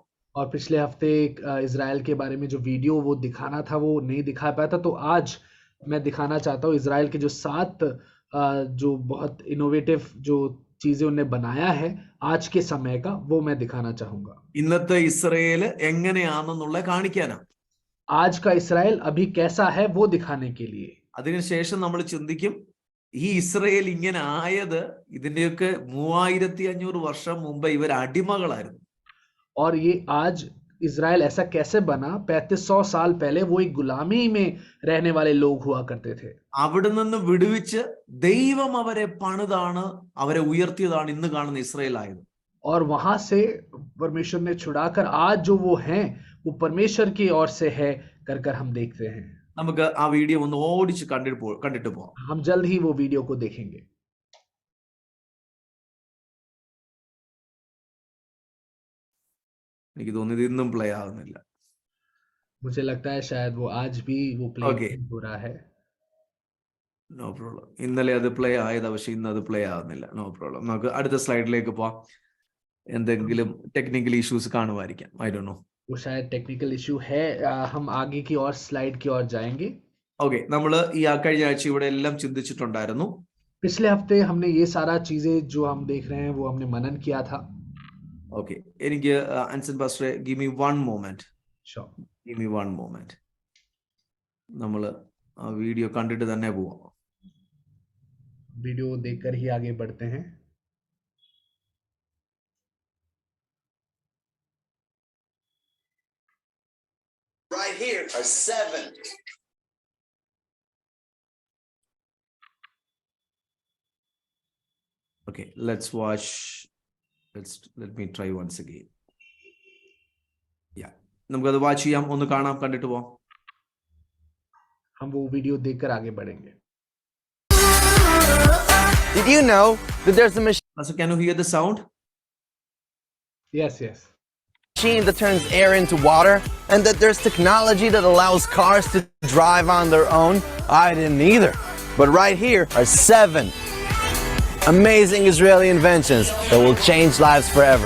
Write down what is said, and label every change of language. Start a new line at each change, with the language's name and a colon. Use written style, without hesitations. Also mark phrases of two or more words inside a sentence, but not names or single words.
Hindi: और पिछले हफ्ते इजराइल के बारे में जो वीडियो वो दिखाना था वो नहीं दिखा पाया था, तो आज मैं दिखाना चाहता हूँ इजराइल के जो 7 जो बहुत इनोवेटिव जो चीजें उन्हें बनाया है आज के समय का, वो मैं दिखाना चाहूंगा.
Malayalam: ഇന്നത്തെ ഇസ്രയേൽ എങ്ങനെയാണെന്നുള്ള കാണിക്കാനാ.
Hindi: आज का इसराइल अभी कैसा है वो दिखाने के लिए.
Malayalam: അതിനുശേഷം നമ്മൾ ചിന്തിക്കും ഈ ഇസ്രയേൽ ഇങ്ങനെ ആയത് ഇതിന്റെയൊക്കെ 3500 വർഷം മുമ്പ് ഇവർ അടിമകളായിരുന്നു.
Hindi: और ये आज इजराइल ऐसा कैसे बना? 3500 साल पहले वो एक गुलामी में रहने वाले लोग हुआ करते थे.
Malayalam: അവിടെ നിന്ന് വിടുവിച്ച് ദൈവം അവരെ പണിതാണ്, അവരെ ഉയർത്തിയതാണ് ഇന്ന് കാണുന്ന ഇസ്രയേൽ ആയത്.
Hindi: और वहां से परमेश्वर ने छुड़ाकर आज जो वो हैं वो परमेश्वर की ओर से है कर हम देखते हैं.
Malayalam: നമുക്ക് ആ വീഡിയോ ഒന്ന് ഓടിച്ച് കണ്ടിട്ട് പോവാം.
Hindi: हम जल्द ही वो वीडियो को देखेंगे.
Malayalam: എനിക്ക് തോന്നുന്നത് ഇന്നും പ്ലേ ആവുന്നില്ല.
Hindi: मुझे लगता है शायद वो आज भी वो प्ले
English: Okay.
Hindi: हो रहा है.
English: No problem.
Malayalam: ഇന്നലെ അത് പ്ലേ ആയതാ, പക്ഷെ ഇന്ന് അത് പ്ലേ ആവുന്നില്ല.
English: No problem.
Malayalam: നമുക്ക് അടുത്ത സ്ലൈഡിലേക്ക് പോവാം. എന്തെങ്കിലും
English: technical issues
Malayalam: കാണുമായിരിക്കാം.
English: I don't know.
Hindi: वो शायद
English: technical issue
Hindi: है. हम आगे की और स्लाइड की ओर जाएंगे.
Malayalam: ഓക്കെ, നമ്മൾ ഈ കഴിഞ്ഞ ആഴ്ച ഇവിടെ എല്ലാം ചിന്തിച്ചിട്ടുണ്ടായിരുന്നു.
Hindi: पिछले हफ्ते हमने ये सारा चीजें जो हम देख रहे हैं वो हमने मनन किया था.
Malayalam: ഓക്കെ, എനിക്ക് ആൻസൺ പാസ്റ്റർ
English: give me 1 moment. Sure. give me 1 moment.
Malayalam: നമ്മൾ ആ വീഡിയോ കണ്ടിട്ട് തന്നെ പോവാം.
Hindi: वीडियो देखकर ही आगे बढ़ते हैं.
English: Right here are 7. Okay, let's watch. Let me try once again. Yeah,
Malayalam: നമുക്കത് വാച്ച് ചെയ്യാം, ഒന്ന് കാണാം, കണ്ടിട്ട് പോവാം.
Hindi: हम वो वीडियो देखकर आगे बढ़ेंगे.
English: Did you know that there's a So can you hear the sound? Yes. machine that turns air into water, and that there's technology that allows cars to drive on their own? I didn't either. But right here are 7 amazing Israeli inventions that will change lives forever.